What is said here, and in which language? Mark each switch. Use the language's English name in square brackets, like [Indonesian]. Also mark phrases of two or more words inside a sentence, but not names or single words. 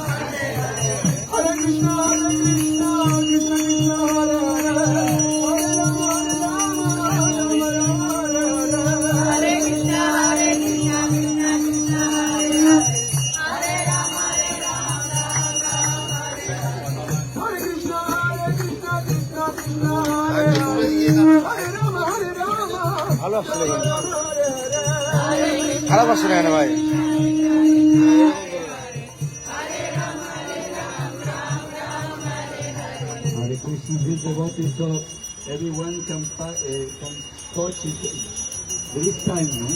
[Sanskrit] Hare Krishna, Krishna Krishna, Hare Hare, Hare Rama, Rama Rama, Hare Hare. Hare Krishna, Krishna Krishna, Hare Hare, Hare Rama, Hare Krishna, Krishna Krishna, Hare Hare, Hare Rama, [Bangla] ভালো আসছে দেখেন [Sanskrit] Hare Hare. [Bangla] খারাপ আসছে না কেন ভাই [Sanskrit] Hare Krishna, [English] this devotee, so everyone can touch it this time, no?